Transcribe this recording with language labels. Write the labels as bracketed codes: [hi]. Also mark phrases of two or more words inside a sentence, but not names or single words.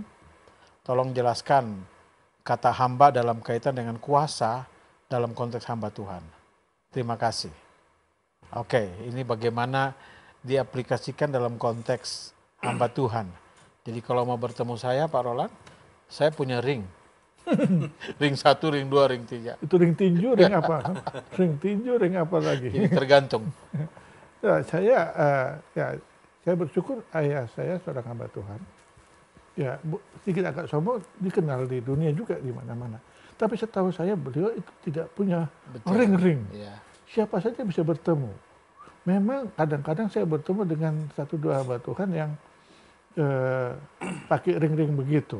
[id] Tolong jelaskan kata hamba dalam kaitan dengan kuasa dalam konteks hamba Tuhan. Terima kasih. Oke, ini bagaimana diaplikasikan dalam konteks hamba Tuhan. Jadi kalau mau bertemu saya Pak Roland, saya punya ring. Ring 1, ring 2, ring 3. Itu ring tinju, ring apa? Ring tinju, ring apa lagi? Ini tergantung. Ya, saya bersyukur ayah saya seorang hamba Tuhan. Ya, sedikit agak sombong, dikenal di dunia juga di mana-mana. Tapi setahu saya beliau itu tidak punya Betul. ring-ring. Ya. Siapa saja bisa bertemu. Memang kadang-kadang saya bertemu dengan 1-2 hamba Tuhan yang pakai ring-ring begitu.